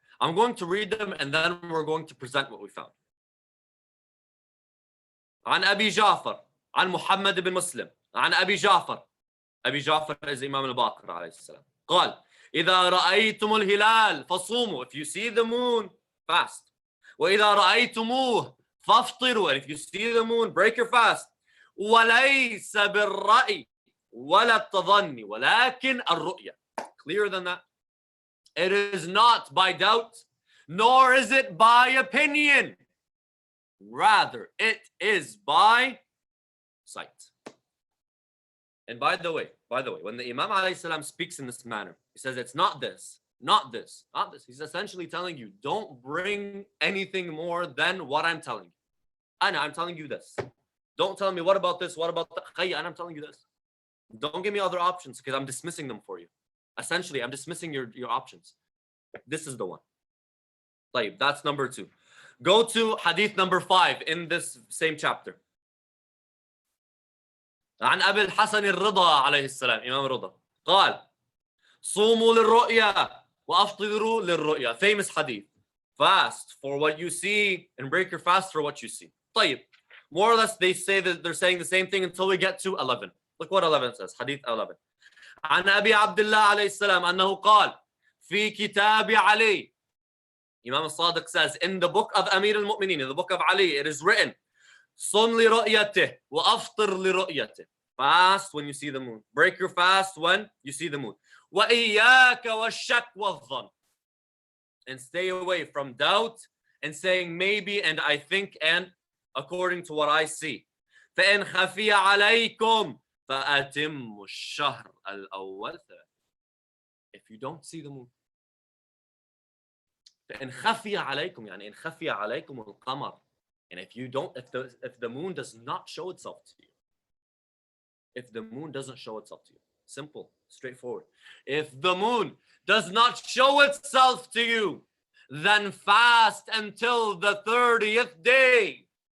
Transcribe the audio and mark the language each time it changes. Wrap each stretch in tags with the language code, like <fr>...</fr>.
<en>I'm going to read them and then we're going to present what we found.</en> <ar>عن أبي جعفر عن محمد بن مسلم عن أبي جعفر is Imam al-Baqir عليه السلام قال إذا رأيتم الهلال فصوموا.</ar> <en>If you see the moon, fast.</en> <ar>وإذا رأيتموه فافطروا.</ar> <en>And if you see the moon, break your fast.</en> <ar>وليس بالرأي ولا التظني ولكن الرؤية.</ar> <en>Clearer than that. It is not by doubt, nor is it by opinion. Rather, it is by sight. And by the way, when the Imam alayhi salam speaks in this manner, he says it's not this, not this, not this. He's essentially telling you, don't bring anything more than what I'm telling you. I'm telling you this. Don't tell me what about this, what about that. I'm telling you this. Don't give me other options because I'm dismissing them for you. Essentially, I'm dismissing your options. This is the one. That's number 2. Go to hadith number 5 in this same chapter.</en> <ar>عن أبي الحسن الرضا عليه السلام إمام رضا قال صوموا للرؤيا وأفطروا للرؤيا.</ar> <en>Famous hadith. Fast for what you see and break your fast for what you see.</en> <ar>طيب.</ar> <en>More or less they say that they're saying the same thing until we get to 11. Look what 11 says. Hadith 11.</en> <ar>عن أبي عبد الله عليه السلام أنه قال في كتاب علي.</ar> <en>Imam al-Sadiq says in the book of Amir al-Mu'mineen, in the book of Ali, it is written</en> <ar>صم لرؤيته وأفطر لرؤيته.</ar> <en>Fast when you see the moon. Break your fast when you see the moon.</en> <ar>وإياك والشك والظن.</ar> <en>And stay away from doubt and saying maybe and I think and according to what I see.</en> <ar>فإن خفي عليكم فأتموا الشهر الأول.</ar> <en>If you don't see the moon.</en> <ar>فإن خفي عليكم يعني إن خفي عليكم القمر.</ar> <en>And if the moon does not show itself to you. If the moon doesn't show itself to you. Simple, straightforward. If the moon does not show itself to you, then fast until the 30th day.</en>